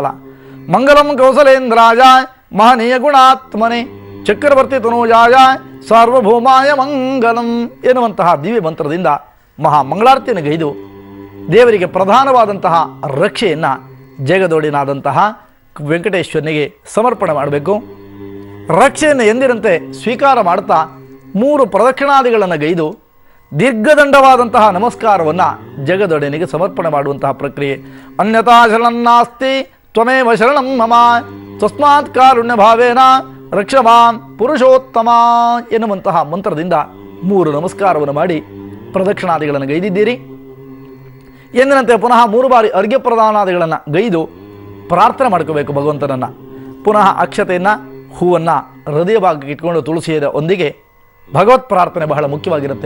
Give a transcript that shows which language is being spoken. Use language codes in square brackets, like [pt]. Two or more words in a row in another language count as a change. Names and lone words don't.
[sa] ಮಂಗಲಂ ಕೌಸಲೇಂದ್ರಾಯ ಮಹನೀಯ ಗುಣಾತ್ಮನೆ ಚಕ್ರವರ್ತಿ ತನೂಜಾಯ ಸಾರ್ವಭೌಮಾಯ ಮಂಗಲಂ [kn] ಎನ್ನುವಂತಹ ದಿವ್ಯ ಮಂತ್ರದಿಂದ ಮಹಾಮಂಗಳಾರತಿಯನ್ನು ಗೈದು ದೇವರಿಗೆ ಪ್ರಧಾನವಾದಂತಹ ರಕ್ಷೆಯನ್ನು ಜಗದೊಡೆಯನಾದಂತಹ ವೆಂಕಟೇಶ್ವರನಿಗೆ ಸಮರ್ಪಣೆ ಮಾಡಬೇಕು. ರಕ್ಷೆಯನ್ನು ಎಂದಿನಂತೆ ಸ್ವೀಕಾರ ಮಾಡ್ತಾ 3 ಪ್ರದಕ್ಷಿಣಾದಿಗಳನ್ನು ಗೈದು ದೀರ್ಘದಂಡವಾದಂತಹ ನಮಸ್ಕಾರವನ್ನು ಜಗದೊಡೆಯನಿಗೆ ಸಮರ್ಪಣೆ ಮಾಡುವಂತಹ ಪ್ರಕ್ರಿಯೆ. [sa] ಅನ್ಯತಾ ಶರಣಂ ನಾಸ್ತಿ ತ್ವಮೇವ ಶರಣಂ ಮಮ ತಸ್ಮಾತ್ ಕಾರುಣ್ಯ ಭಾವೇನ ರಕ್ಷಮಾನ್ ಪುರುಷೋತ್ತಮ [kn] ಎನ್ನುವಂತಹ ಮಂತ್ರದಿಂದ 3 ನಮಸ್ಕಾರವನ್ನು ಮಾಡಿ ಪ್ರದಕ್ಷಿಣಾದಿಗಳನ್ನು ಗೈದಿದ್ದೀರಿ. ಎಂದಿನಂತೆ ಪುನಃ 3 ಬಾರಿ ಅರ್ಘ್ಯ ಪ್ರದಾನಾದಿಗಳನ್ನು ಗೈದು ಪ್ರಾರ್ಥನೆ ಮಾಡ್ಕೋಬೇಕು ಭಗವಂತನನ್ನು. ಪುನಃ ಅಕ್ಷತೆಯನ್ನು ಹೂವನ್ನು ಹೃದಯ ಭಾಗಕ್ಕೆ ಇಟ್ಕೊಂಡು ತುಳಸಿಯ ಒಂದಿಗೆ ಭಗವತ್ ಪ್ರಾರ್ಥನೆ ಬಹಳ ಮುಖ್ಯವಾಗಿರುತ್ತೆ.